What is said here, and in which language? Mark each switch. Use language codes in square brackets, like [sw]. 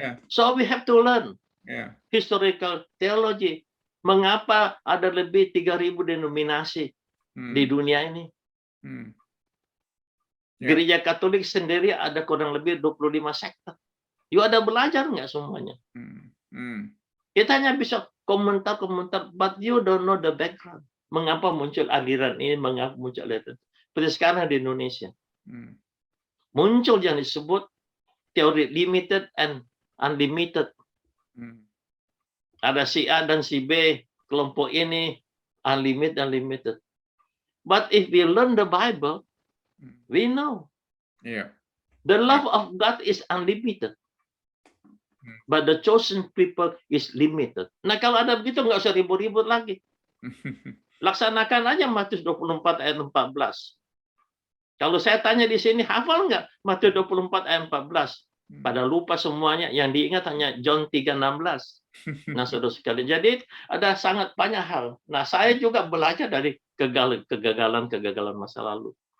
[en] So we have to learn historical theology. [id] Mengapa ada lebih 3.000 denominasi di dunia ini? Gereja Katolik sendiri ada kurang lebih 25 sekte. You ada belajar nggak semuanya? Kita hanya bisa komentar-komentar, [en] but you don't know the background. [id] Mengapa muncul aliran ini, mengapa muncul aliran itu. Seperti sekarang di Indonesia. Muncul yang disebut teori [en] limited and unlimited. [id] Ada si A dan si B, kelompok ini unlimited. [en] But if we learn the Bible, we know the love of God is unlimited. But the chosen people is limited. [id] Nah, kalau ada begitu nggak usah ribut-ribut lagi. Laksanakan aja Matius 24 ayat 14. Kalau saya tanya di sini, hafal nggak Matius 24 ayat 14? Pada lupa semuanya, yang diingat hanya John 3:16. Nah, saudara sekalian, jadi ada sangat banyak hal. Nah, saya juga belajar dari kegagalan masa lalu.